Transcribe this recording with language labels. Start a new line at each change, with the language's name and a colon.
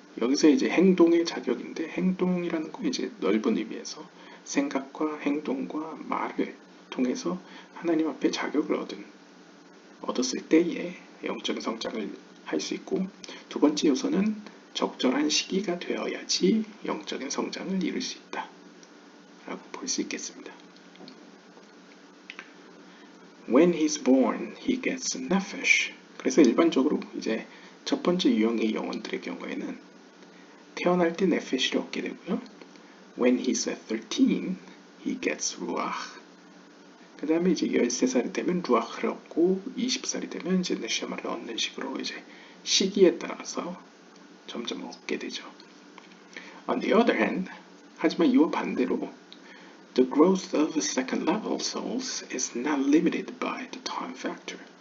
Korean: 여기서 이제 행동의 자격인데, 행동이라는 건 이제 넓은 의미에서 생각과 행동과 말을 통해서 하나님 앞에 자격을 얻었을 때에 영적인 성장을 할 수 있고, 두 번째 요소는 적절한 시기가 되어야지 영적인 성장을 이룰 수 있다 라고 볼 수 있겠습니다.
English: When he's born, he gets nephesh.
Korean: 그래서 일반적으로 이제 첫 번째 유형의 영혼들의 경우에는 태어날 때 네페시를 얻게 되고요.
English: When he's at 13, he gets ruach.
Korean: 그 다음에 이제 13살이 되면 루아흐를 얻고 20살이 되면 이제 네샤마를 얻는 식으로 이제 시기에 따라서 점점 얻게 되죠.
English: On the other hand,
Korean: 하지만 이와 반대로
English: the growth of second level souls is not limited by the time factor.